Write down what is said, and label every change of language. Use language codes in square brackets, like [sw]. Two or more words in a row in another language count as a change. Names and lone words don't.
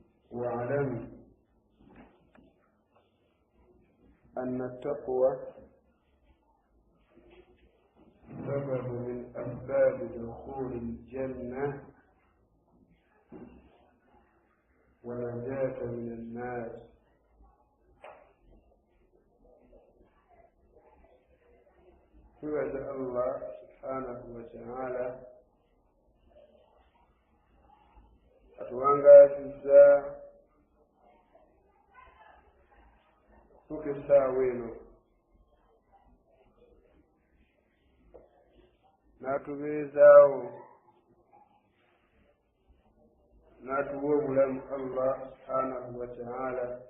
[ar] واعلم أن التقوى سبب من أسباب دخول الجنة ونجاة من الناس. فوجد الله سبحانه وتعالى [lg] atuwangaazizza tuka essaawa eno n'atubeezaawo n'atuwa obulamu Allah [ar] سبحانه وتعالى